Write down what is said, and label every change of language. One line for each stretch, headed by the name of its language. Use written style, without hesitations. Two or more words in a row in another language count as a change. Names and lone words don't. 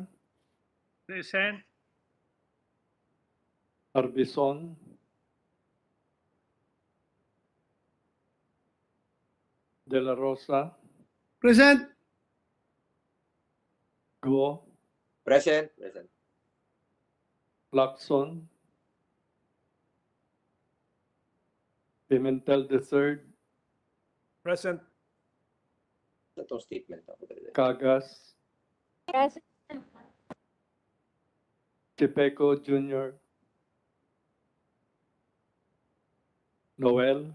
English: Present. Arbison, De La Rosa, Present. Go, Present. Lacson, Pimentel III, Present.
Bikol: Itong statement ako.
English: Cagas, Present. Chipeco Jr., Noel,